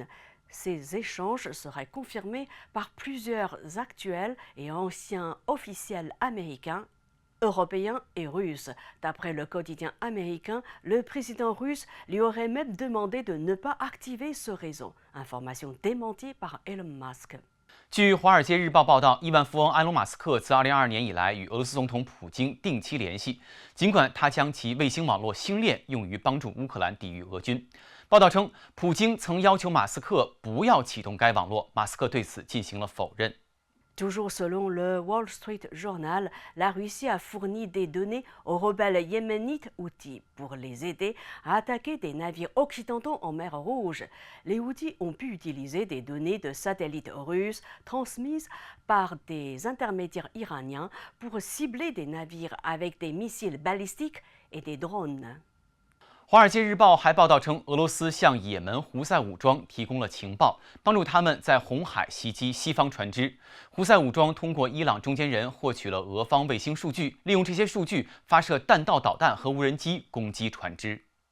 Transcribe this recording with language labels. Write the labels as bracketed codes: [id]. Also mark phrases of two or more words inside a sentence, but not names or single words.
[fr] Ces échanges seraient confirmés par plusieurs actuels et anciens officiels américains, européens et russes. D'après le quotidien américain, le président russe lui aurait même demandé de ne pas activer ce réseau. Information démentie par Elon Musk. [zh] 据《华尔街日报》报道，亿万富翁埃隆·马斯克自2022年以来与俄罗斯总统普京定期联系，尽管他将其卫星网络星链用于帮助乌克兰抵御俄军。报道称，普京曾要求马斯克不要启动该网络，马斯克对此进行了否认。 [fr] Toujours selon le Wall Street Journal, la Russie a fourni des données aux rebelles yéménites Houthis pour les aider à attaquer des navires occidentaux en mer Rouge. Les Houthis ont pu utiliser des données de satellites russes transmises par des intermédiaires iraniens pour cibler des navires avec des missiles balistiques et des drones. [zh] 《华尔街日报》还报道称，俄罗斯向也门胡塞武装提供了情报，帮助他们在红海袭击西方船只。胡塞武装通过伊朗中间人获取了俄方卫星数据，利用这些数据发射弹道导弹和无人机攻击船只。